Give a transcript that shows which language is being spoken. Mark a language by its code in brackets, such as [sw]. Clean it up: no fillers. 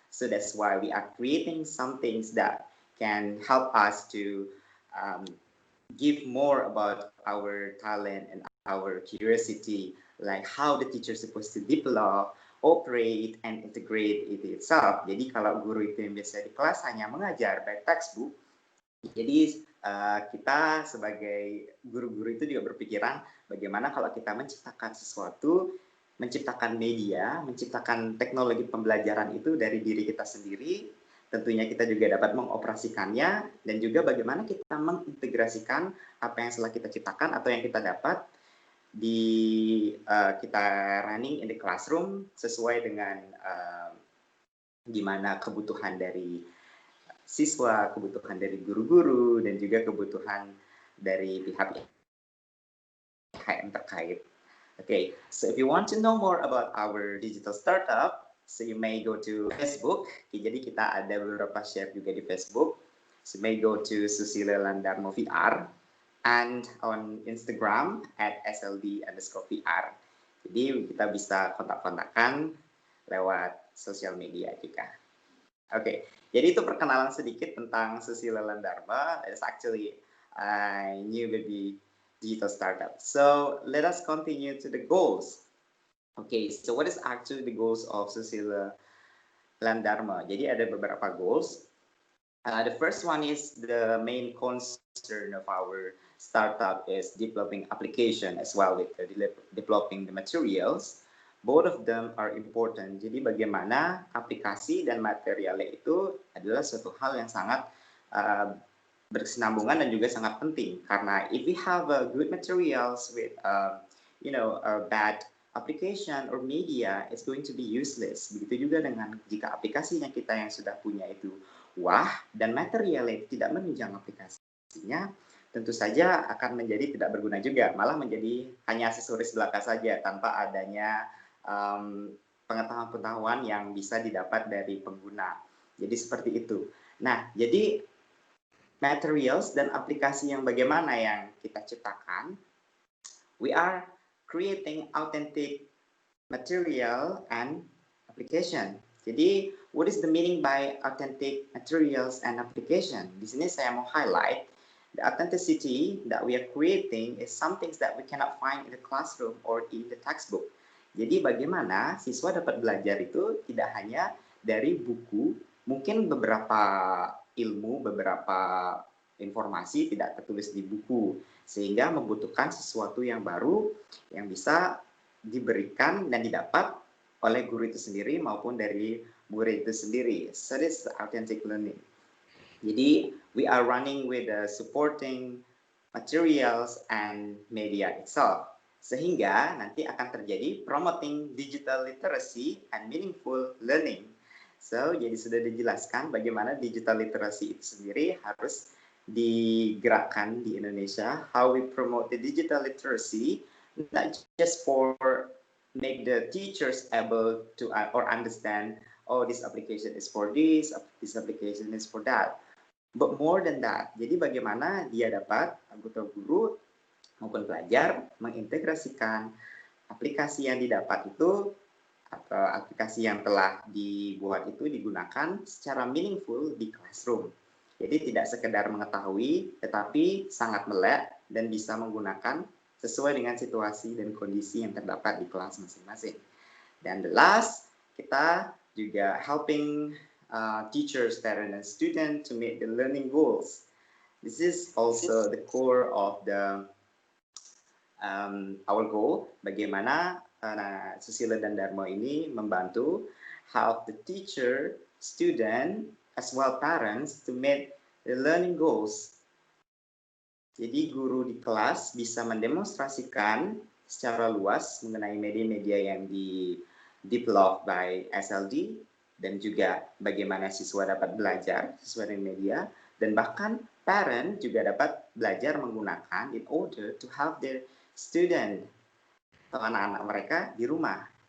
[en] So that's why we are creating some things that can help us to give more about our talent and our curiosity, like how the teacher is supposed to develop, operate, and integrate it itself. [id] Jadi kalau guru itu yang biasa di kelas hanya mengajar by textbook, jadi kita sebagai guru-guru itu juga berpikiran bagaimana kalau kita menciptakan sesuatu, menciptakan media, menciptakan teknologi pembelajaran itu dari diri kita sendiri, tentunya kita juga dapat mengoperasikannya, dan juga bagaimana kita mengintegrasikan apa yang telah kita ciptakan atau yang kita dapat di kita [en] running in the classroom [id] sesuai dengan gimana kebutuhan dari siswa, kebutuhan dari guru-guru, dan juga kebutuhan dari pihak yang terkait. [en] Okay, so if you want to know more about our digital startup, so you may go to Facebook. Okay, [id] jadi kita ada beberapa share juga di Facebook. [en] So you may go to Susilo Landarmo VR and on Instagram at SLD_VR. [id] Jadi kita bisa kontak-kontakan lewat sosial media juga. Oke, jadi itu perkenalan sedikit tentang Susilo Landarma. [en] It's actually a new baby digital startup. So let us continue to the goals. Okay, so what is actually the goals of Susilo Landarma? [id] Jadi ada beberapa goals. [en] The first one is the main concern of our startup is developing application as well with developing the materials. Both of them are important. [id] Jadi bagaimana aplikasi dan materialnya itu adalah suatu hal yang sangat berkesinambungan dan juga sangat penting. [en] Karena if we have good materials with a bad application or media, it's going to be useless. [id] Begitu juga dengan jika aplikasinya kita yang sudah punya itu wah dan materialnya tidak menunjang aplikasinya, tentu saja akan menjadi tidak berguna juga, malah menjadi hanya aksesoris belaka saja tanpa adanya pengetahuan-pengetahuan yang bisa didapat dari pengguna. Jadi seperti itu. Nah, jadi materials dan aplikasi yang bagaimana yang kita ciptakan, [en] we are creating authentic material and application. Jadi, what is the meaning by authentic materials and application? [id] Di sini saya mau [en] highlight the authenticity that we are creating is something that we cannot find in the classroom or in the textbook. [id] Jadi bagaimana siswa dapat belajar itu tidak hanya dari buku, mungkin beberapa ilmu, beberapa informasi tidak tertulis di buku, sehingga membutuhkan sesuatu yang baru yang bisa diberikan dan didapat oleh guru itu sendiri maupun dari murid itu sendiri. [en] So this is authentic learning. Jadi we are running with the supporting materials and media itself. [id] Sehingga nanti akan terjadi [en] promoting digital literacy and meaningful learning. [id] So, jadi sudah dijelaskan bagaimana digital literacy itu sendiri harus digerakkan di Indonesia. [en] How we promote the digital literacy, not just for make the teachers able to or understand, oh, this application is for this application is for that. But more than that, [id] jadi bagaimana dia dapat, anggota guru maupun pelajar mengintegrasikan aplikasi yang didapat itu atau aplikasi yang telah dibuat itu digunakan secara meaningful di classroom. Jadi tidak sekedar mengetahui, tetapi sangat melek dan bisa menggunakan sesuai dengan situasi dan kondisi yang terdapat di kelas masing-masing. [en] Dan the last, [id] kita juga [en] helping teachers, parents, and students to meet the learning goals. This is also the core of the our goal, [id] bagaimana Susilo dan Darmo ini membantu [en] help the teacher, student, as well parents to meet the learning goals. [id] Jadi guru di kelas bisa mendemonstrasikan secara luas mengenai media-media yang di-develop by SLD dan juga bagaimana siswa dapat belajar sesuai dengan media dan bahkan parent juga dapat belajar menggunakan [en] in order to help their student [id] atau anak-anak mereka di rumah.